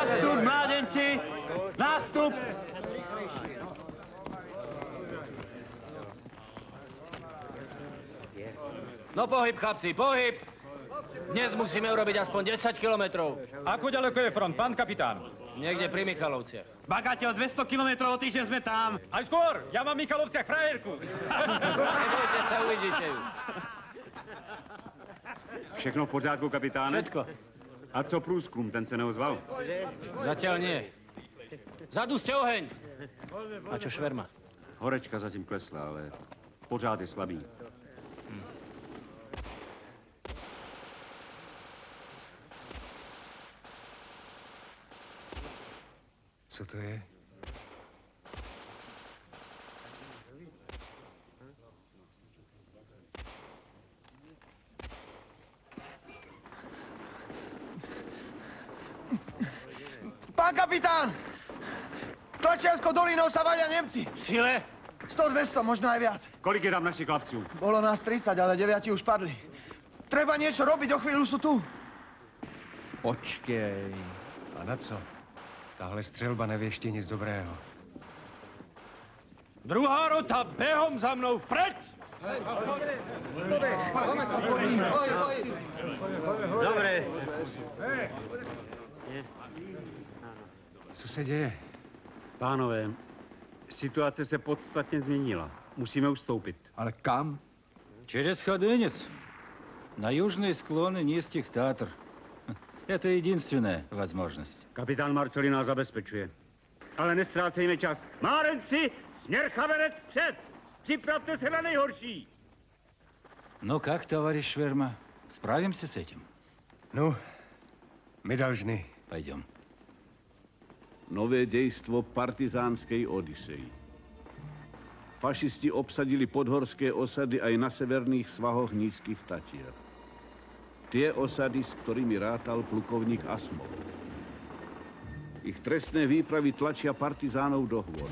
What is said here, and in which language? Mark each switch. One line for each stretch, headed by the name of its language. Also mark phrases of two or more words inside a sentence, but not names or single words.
Slovak: Nástup, mládenci! Nástup! No pohyb, chlapci, pohyb! Dnes musíme urobiť aspoň 10 kilometrov. Ako ďaleko je front, pán kapitán? Niekde pri Michalovciach. Bagateľ, 200 kilometrov, o týždeň sme tam. Aj skôr, ja mám v Michalovciach frajerku. Nebojte sa, uvidíte ju.
Czech: Všechno v pořádku, kapitáne?
Slovak: Všetko.
Czech: A co průzkum, ten se neozval?
Slovak: Zatiaľ nie. Zadu ste oheň. A čo šverma?
Czech: Horečka zatím klesla, ale pořád je slabý. Co to je?
Slovak: Pán kapitán! Tlačiarskou dolinou sa valia Nemci. V sile? 100, 200, možno aj viac.
Czech: Kolik je tam našich chlapců?
Slovak: Bolo nás 30, ale 9 už padli. Treba niečo robiť, o chvíľu sú tu.
Czech: Počkej. A na co? Tahle střelba nevěští nic dobrého.
Slovak: Druhá rota, behom za mnou, vpreď! Dobre.
Czech: Co se děje? Pánové, situace se podstatně změnila. Musíme ustoupit. Ale kam?
Russian: Через Ходынец. На южные склоны низких Татр. Это единственная возможность.
Slovak: Kapitán Marceli nás zabezpečuje. Ale nestrácejme čas.
Czech: Márenci, směr Chaverec před! Připravte se na nejhorší!
Russian: Ну как, товарищ Шверма, справимся с этим? No, my должны. Пойдем.
Slovak: Nové dejstvo partizánskej Odyseji. Fašisti obsadili podhorské osady aj na severných svahoch nízkych Tatier. Tie osady, s ktorými rátal plukovník Asmov. Ich trestné výpravy tlačia partizánov do hôr.